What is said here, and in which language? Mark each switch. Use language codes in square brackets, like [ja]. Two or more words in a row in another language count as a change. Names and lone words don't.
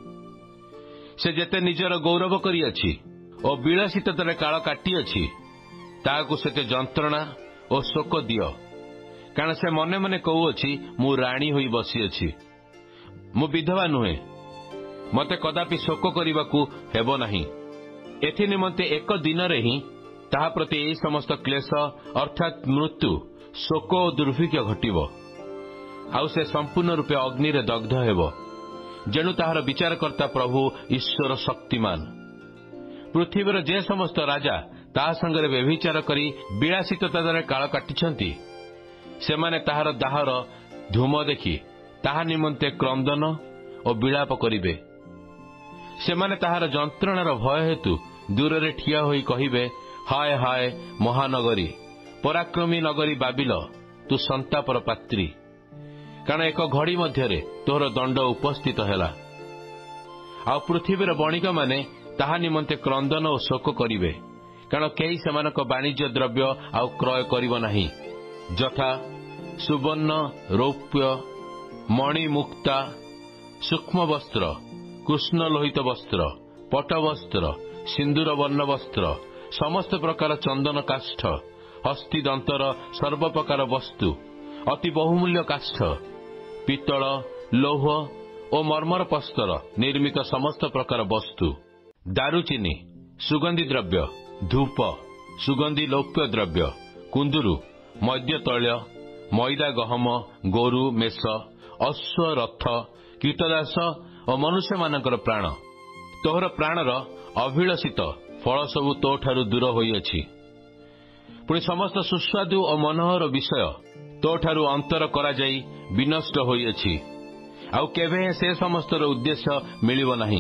[or] ସେ ଯେତେ ନିଜର ଗୌରବ କରିଅଛି ଓ ବିଳାସିତାରେ କାଳ କାଟିଅଛି, ତାହାକୁ ସେତେ ଯନ୍ତ୍ରଣା ଓ ଶୋକ ଦିଅ। କାରଣ ସେ ମନେ ମନେ କହୁଅଛି, ମୁଁ ରାଣୀ ହୋଇ ବସିଅଛି, ମୁଁ ବିଧବା ନୁହେଁ, ମତେ କଦାପି ଶୋକ କରିବାକୁ ହେବ ନାହିଁ। ଏଥି ନିମନ୍ତେ ଏକ ଦିନ ରେ ହିଁ ତାହା ପ୍ରତି ଏହି ସମସ୍ତ କ୍ଲେଶ ଅର୍ଥାତ୍ ମୃତ୍ୟୁ, ଶୋକ ଓ ଦୁର୍ଭିକ୍ଷ ଘଟିବ। ଆଉ ସେ ସମ୍ପୂର୍ଣ୍ଣ ରୂପେ ଅଗ୍ନି ରେ ଦଗ୍ଧ ହେବ। ଯେଣୁ ତାହାର ବିଚାରକର୍ତ୍ତା ପ୍ରଭୁ ଈଶ୍ୱର ଶକ୍ତିମାନ। ପୃଥିବୀର ଯେ ସମସ୍ତ ରାଜା ତାହା ସଙ୍ଗରେ ବ୍ୟଭିଚାର କରି ବିଳାସିତାରେ କାଳ କାଟିଛନ୍ତି, ସେମାନେ ତାହାର ଦାହର ଧୂମ ଦେଖି ତାହା ନିମନ୍ତେ କ୍ରନ୍ଦନ ଓ ବିଳାପ କରିବେ। ସେମାନେ ତାହାର ଯନ୍ତ୍ରଣାର ଭୟ ହେତୁ ଦୂର ରେ ଠିଆ ହୋଇ କହିବେ, ହାୟ ହାୟ ମହାନଗରୀ, ପରାକ୍ରମୀ ନଗରୀ ବାବିଲ, ତୁ ସନ୍ତାପର ପାତ୍ରୀ। କାରଣ ଏକ ଘଡ଼ି ମଧ୍ୟରେ ତୋହର ଦଣ୍ଡ ଉପସ୍ଥିତ ହେଲା। ଆ ପୃଥିବୀର ବଣିକ ମାନେ ତାହା ନିମନ୍ତେ କ୍ରନ୍ଦନ ଓ ଶୋକ କରିବେ। କାରଣ କେହି ସେମାନଙ୍କ ବାଣିଜ୍ୟ ଦ୍ରବ୍ୟ ଆଉ କ୍ରୟ କରିବ ନାହିଁ, ଯଥା ସୁବର୍ଣ୍ଣ, ରୌପ୍ୟ, ମଣି, ମୁକ୍ତା, ସୂକ୍ଷ୍ମ ବସ୍ତ୍ର, କୃଷ୍ଣ ଲୋହିତ ବସ୍ତ୍ର, ପଟ ବସ୍ତ୍ର, ସିନ୍ଦୂର ବର୍ଣ୍ଣ ବସ୍ତ୍ର, ସମସ୍ତ ପ୍ରକାର ଚନ୍ଦନ କାଷ୍ଠ, ହସ୍ତୀ ଦନ୍ତର ସର୍ବ ପ୍ରକାର ବସ୍ତୁ, ଅତି ବହୁମୂଲ୍ୟ କାଷ୍ଠ, ପିତ୍ତଳ, ଲୌହ ଓ ମର୍ମର ପସ୍ତର ନିର୍ମିତ ସମସ୍ତ ପ୍ରକାର ବସ୍ତୁ, ଦାରୁଚିନି, ସୁଗନ୍ଧି ଦ୍ରବ୍ୟ, ଧୂପ, ସୁଗନ୍ଧି ଲୌପ୍ୟ ଦ୍ରବ୍ୟ, କୁନ୍ଦୁରୁ, ମଦ୍ୟ ତୈଳ, ମଇଦା ଗହମ, ଗୋରୁ, ମେଷ, ଅଶ୍ୱ, ରଥ, କୀଟଦାସ ଓ ମନୁଷ୍ୟ ମାନଙ୍କର ପ୍ରାଣ। ତୋହର ପ୍ରାଣର ଅଭିଳଷିତ ଫଳ ସବୁ ତୋଠାରୁ ଦୂର ହୋଇଅଛି। ପୁଣି ସମସ୍ତ ସୁସ୍ୱାଦୁ ଓ ମନୋହର ବିଷୟ ତୋଠାରୁ ଅନ୍ତର କରା ଯାଇ ବିନଷ୍ଟ ହୋଇଅଛି। ଆଉ କେବେ ସେ ସମସ୍ତର ଉଦ୍ଦେଶ୍ୟ ମିଳିବ ନାହିଁ।